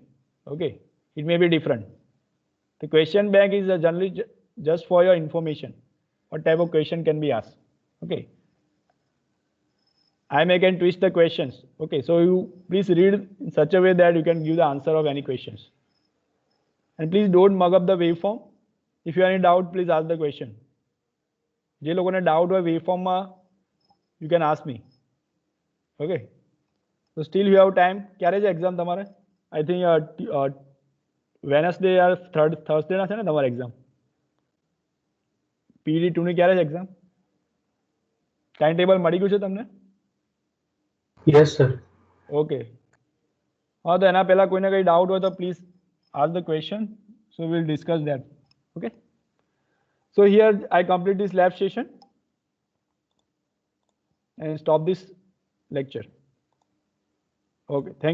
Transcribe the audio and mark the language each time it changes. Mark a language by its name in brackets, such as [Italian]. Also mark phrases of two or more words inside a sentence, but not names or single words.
[English] Okay, it may be different. The question bank is generally just for your information. What type of question can be asked? Okay, I can twist the questions. Okay, so you please read in such a way that you can give the answer of any questions. And please don't mug up the waveform. If you have any doubt, please ask the question. [Gujarati] જે લોકોને ડાઉટ હોય વેવફોર્મમાં [English] you can ask me. Okay, so still you have time. [Gujarati] ક્યારે છે એક્ઝામ તમારે? [English] I think Wednesday or Thursday [Gujarati] ના છે ને તમારે એક્ઝામ? PD2 ની ક્યારે છે એક્ઝામ? ટાઈમ ટેબલ મળી ગયું છે તમને? [English] Yes sir. [Gujarati] Okay, હા તો એના પહેલા કોઈને કઈ ડાઉટ હોય તો પ્લીઝ [English] ask the question, so we'll discuss that. Okay, so here I complete this lab session and stop this lecture. Okay, thank you.